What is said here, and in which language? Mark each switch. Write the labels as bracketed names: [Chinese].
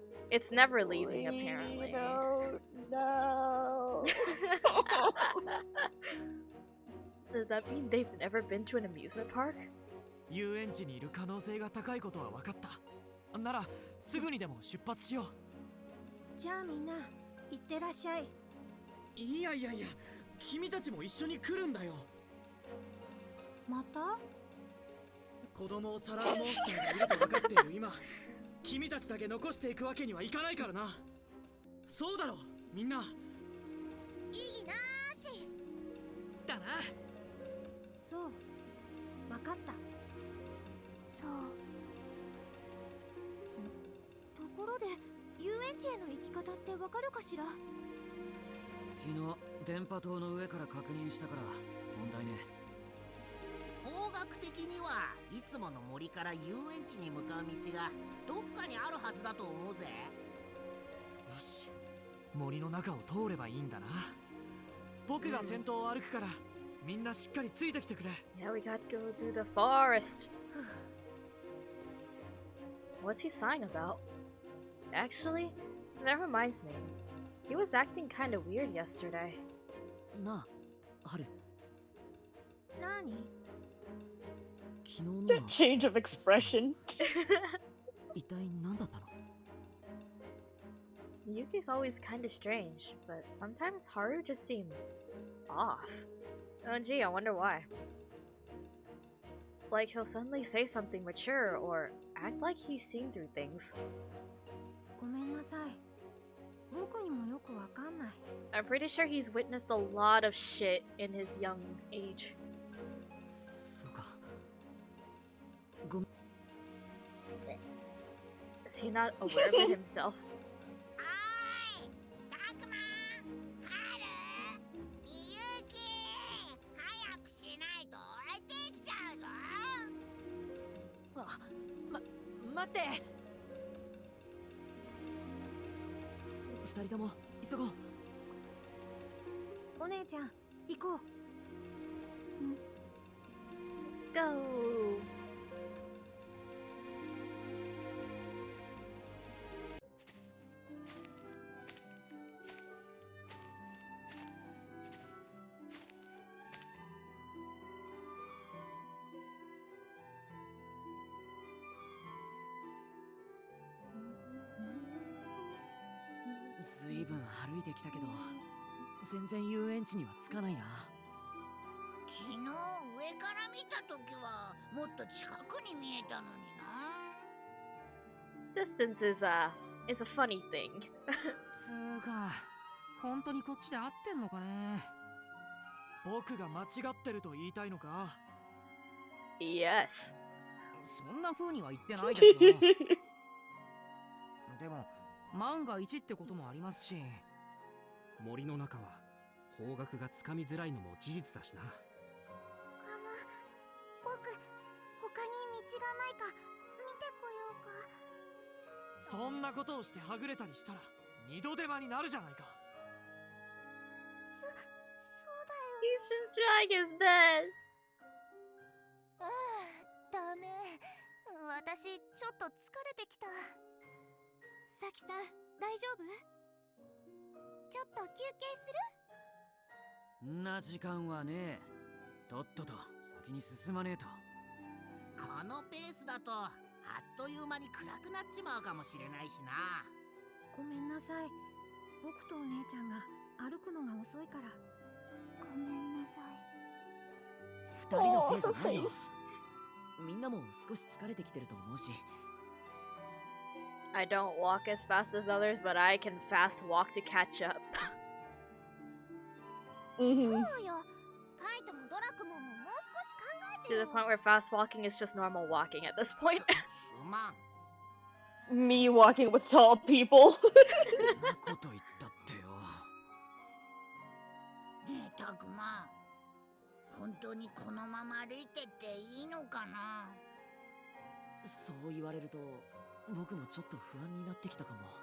[English] It's never leaving, apparently. Don't know. Does that mean they've never been to an amusement park? [Japanese] 遊園地にいる可能性が高いことは分かった。ならすぐにでも出発しよう。じゃあみんな、行ってらっしゃい。いやいやいや、君たちも一緒に来るんだよ。また？子供をさらうモンスターがいると分かっている今、君たちだけ残していくわけにはいかないからな。そうだろみんな。意義なーし。だな。そう、わかった。そう。ところで、遊園地への行き方ってわかるかしら？昨日電波塔の上から確認したから問題ね。方学的にはいつもの森から遊園地に向かう道がどっかにあるはずだと思うぜ。よし、森の中を通ればいいんだな。僕が先頭を歩くから、みんなしっかりついてきてくれ。 [English] Yeah, we gotta go through the forest. What's he sighing about? Actually, that reminds me. He was acting kinda weird yesterday. [Japanese] なあ、ハル。何？昨日の [English] The [Japanese] は [English] change of expression. [Japanese] 一体何だったの？ [English] Yuki's always kinda strange, but sometimes Haru just seems off. Oh gee, I wonder why. Like he'll suddenly say something mature or act like he's seen through things. [Japanese] ごめんなさい。僕にもよくわかんない。 [English] I'm pretty sure he's witnessed a lot of shit in his young age. [Japanese] そうか。ごめん。 [English] Is he not aware of it himself? [Japanese] おーい、たくま、はる、みゆき、早くしないと置いてきちゃうぞ。待って。二人とも急ごう。お姉ちゃん、行こう。 [English] Go! . [Japanese] ずいぶん歩いてきたけど、全然遊園地には着かないな。昨日上から見たときはもっと近くに見えたのにな。 [English] Distance is a funny thing. [Japanese] つうか、本当にこっちで合ってんのかね。僕が間違ってると言いたいのか？ [English] Yes. [Japanese] そんな風には言ってないですよ。でも万が一ってこともありますし。森の中は方角がつかみづらいのも事実だしな。僕、他に道がないか見てこようか。そんなことをしてはぐれたりしたら二度手間になるじゃないか。そうだよ。 [English] He's just trying his best. [Japanese] ダメ。私ちょっと疲れてきた。さきさん、大丈夫？ちょっと休憩する？んな時間はねえ。とっとと先に進まねえと。このペースだとあっという間に暗くなっちまうかもしれないしな。ごめんなさい。僕とお姉ちゃんが歩くのが遅いから。ごめんなさい。二人のせいじゃないよ。みんなも少し疲れてきてると思うし。 [English] I don't walk as fast as others, but I can fast walk to catch up. [Japanese] そうよ。カイトもドラクモンももう少し考えて [English] To [Japanese] よ。 [English] the point where fast walking is just normal walking at this point. [Japanese] すまん。 [English] Me walking with tall people. [Japanese] そんなこと言ったってよ。ねえたくま、本当にこのまま歩いてっていいのかな。そう言われると僕もちょっと不安になってきたかも。